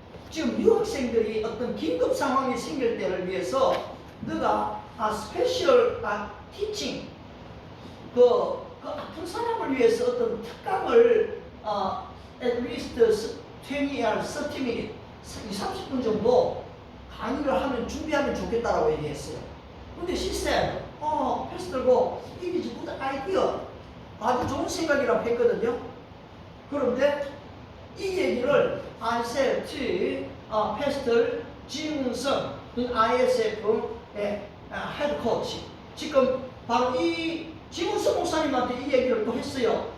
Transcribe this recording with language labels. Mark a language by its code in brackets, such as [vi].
[ko] 지금 유학생들이 어떤 긴급 상황이 생길 때를 위해서 너가 스페셜 티칭 그 아픈 사람을 위해서 어떤 특강을 [en] at least 20 or 30 minutes [ko] 30분 정도 강의를 하면 준비하면 좋겠다라고 얘기했어요. 근데 [en] she said, Pastor Go, it is a good idea. [ko] 아주 좋은 생각이라고 했거든요. 그런데 이 얘기를 [en] I said to Pastor [ko] 지문성 ISF의 헤드 코치. 지금 바로 이 지문성 목사님한테 이 얘기를 또 했어요.